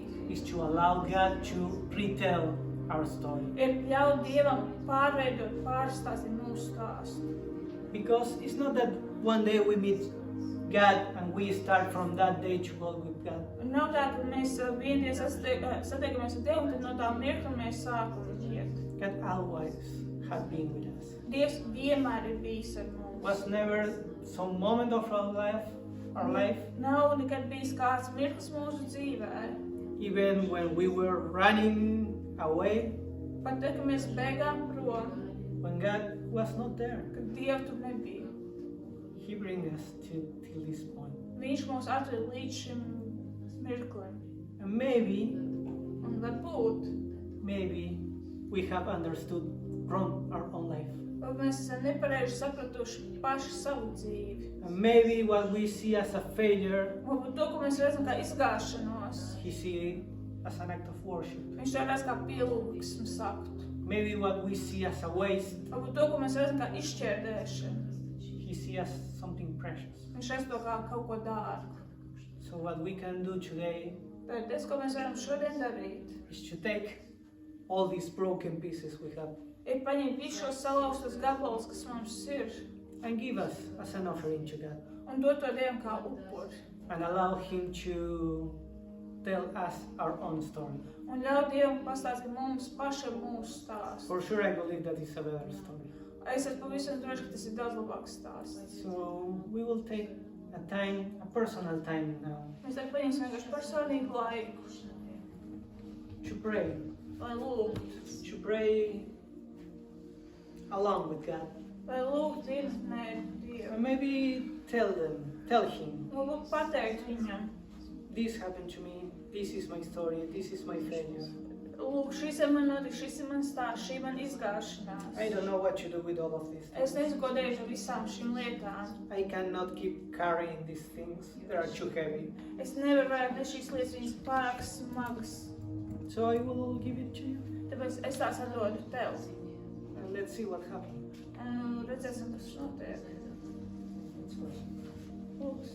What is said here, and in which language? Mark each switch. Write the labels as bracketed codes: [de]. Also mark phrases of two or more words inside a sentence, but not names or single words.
[en] is to allow God to retell our story. [lv] ir ļaut Dievam pārveidot, pārstāstīt mūsu stāstu. [en] Because it's not that one day we meet God and we start from that day to walk with God. [lv] Un nav tā, ka mēs vienties satiekamies ar Dievu, un tad no tā mirkļa mēs sākam iet. [en] God always has been with us. [lv] Dievs vienmēr ir bijis ar mums. [en] Was never some moment of our life, [lv] Nav nekad bijis kāds mirklis mūsu dzīvē. [en] even when we were running away, [lv] Pat tad, kad mēs bēgām prom, [en] when God was not there. [lv] kad Dieva tur nebija. [en] He brings us till this point. [lv] Viņš mūs atved līdz šim mirklim. [en] And maybe [lv] Un varbūt, [en] we have understood wrong our own life. [lv] varbūt mēs esam nepareizi sapratuši paši savu dzīvi. [en] And maybe what we see as a failure, [lv] Varbūt to, ko mēs redzam kā izgāšanos, [en] He sees as an act of worship. [lv] viņš to redz kā pielūgsmes aktu. [en] Maybe what we see as a waste, [lv] Varbūt to, ko mēs redzam kā izšķērdēšanu, [en] He sees as something precious. [lv] viņš redz to kā kaut ko dārgu. [en] So what we can do today [lv] Tad tas, ko mēs varam šodien darīt, [en] is to take all these broken pieces we have [lv] ir paņemt visus šos salauztos gabalus, kas mums ir, [en] and give us as an offering to God. [lv] un dot to Dievam kā upuri. [en] And allow Him to tell us our own story. [lv] Un ļauj Dievam pastāstīt mums pašam mūsu stāstu. [en] For sure, I believe that it's a better story. [lv] Es esmu pavisam droši, ka tas ir daudz labāks stāsts. [en] So we will take a personal time now [lv] Mēs tagad paņemsim vienkārši personīgu laiku, [en] to pray, [lv] lai lūgtu. [en] to pray along with God. [lv] Lai lūgtu vienatnē Dievu. [en] And maybe tell Him, [lv] Varbūt pateikt viņam, [en] this happened to me, this is my story, this is my failure. [lv] lūk, šis ir man notiks, šis ir man stāsts, šī man izgāšanās. [en] I don't know what to do with all of these [lv] Es [en] things. [lv] nezinu, ko darīt ar visām šīm lietām. [en] I cannot keep carrying these things, they are too heavy. [lv] Es nevaru vairāk ne šīs lietas, viņas pārāk smagas. [en] So I will give it to you, [lv] Tāpēc es tās atdodu tev. [en] and let's see what happens. [lv] Un redzēsim, kas notiek. [en] Let's pray. [lv] Lūks.